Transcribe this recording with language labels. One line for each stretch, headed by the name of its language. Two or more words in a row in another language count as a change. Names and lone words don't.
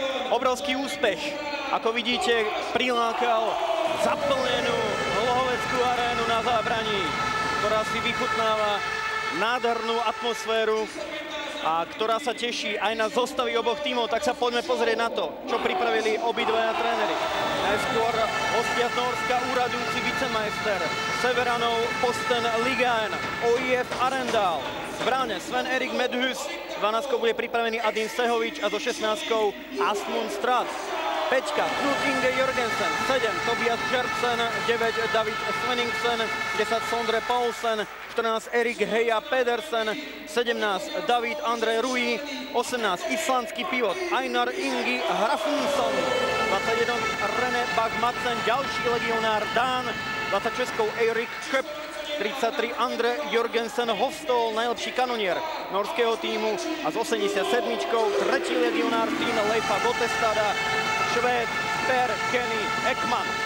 Slovak: Obrovský úspech, ako vidíte, prilákal zaplnenú Hlohoveckú arénu na Zábraní, ktorá si vychutnáva nádhernú atmosféru a ktorá sa teší aj na zostavy oboch tímov. Tak sa poďme pozrieť na to, čo pripravili obidvaja tréneri. Najskôr hostia z Nórska, úradujúci vicemajster Severanov Posten Ligaen, OIF Arendal. V bráne Sven-Erik Medhus, 12 bude pripravený Adin Sehovič a so 16 Asmund Strat. 5 Knut Inge Jørgensen, 7 Tobias Gertsen, 9 David Svenningsen, 10 Sondre Paulsen, 14 Erik Heja Pedersen, 17 David André Rui, 18 islandský pivot Einar Ingi Hrafnsson, 21 René Bach-Madsen, ďalší legionár Dán, 20 Českou Eirik Köp, 33 Andre Jørgensen Hofstol, najlepší kanonier norského týmu a s 87 tretí legionár tým Leifa Gotestada, Švéd Per Kenny Ekman.